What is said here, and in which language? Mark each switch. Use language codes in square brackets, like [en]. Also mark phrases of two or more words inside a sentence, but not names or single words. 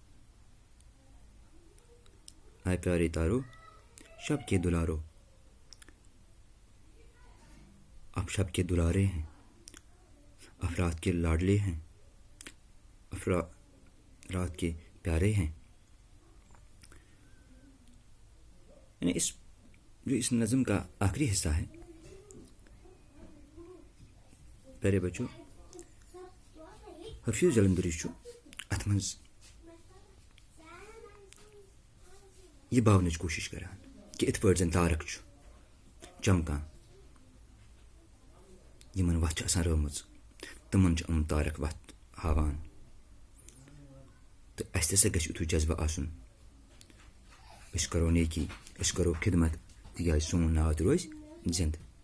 [ur] اے پیارے تارو شب کے دلارو، آپ شب کے دلارے ہیں، آپ رات کے لاڈلے ہیں، آپ رات کے پیارے ہیں. یعنی اس نظم کا آخری حصہ ہے پیارے بچوں، [ks] حفیظ جلندری ات مز یہ باونٕچ کوشش کران کہ ات پٲٹھۍ زن تارک چمکان، یمن وتھ آسان رٲومٕژ تمن تارک وتھ ہاوان. تو اسہِ تہِ گژھِ یِتھُے جذبہٕ آسُن. أسۍ کرو نیکی، أسۍ کرو خدمت، تِکیٛازِ سون ناو تہِ روزِ زندٕ.